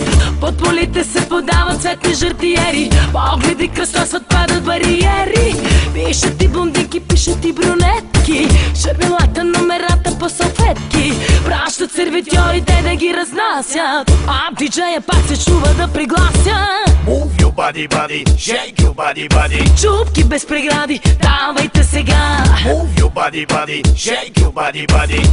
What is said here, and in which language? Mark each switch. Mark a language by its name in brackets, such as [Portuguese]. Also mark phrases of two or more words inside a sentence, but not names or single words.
[Bulgarian] Под полите се подават цветни жартиери, погледи кръстосват, падат бариери. Пишат и блондинки, пишат и брюнетки, шермелата, номерата по салфетки. Пращат сервитьорите да ги разнасят, а диджея пак се чува да приглася. [English] Move your body, body, shake your body, body. [Bulgarian] Чупки без прегради, давайте сега. [English] Move your body, body, shake your body, body.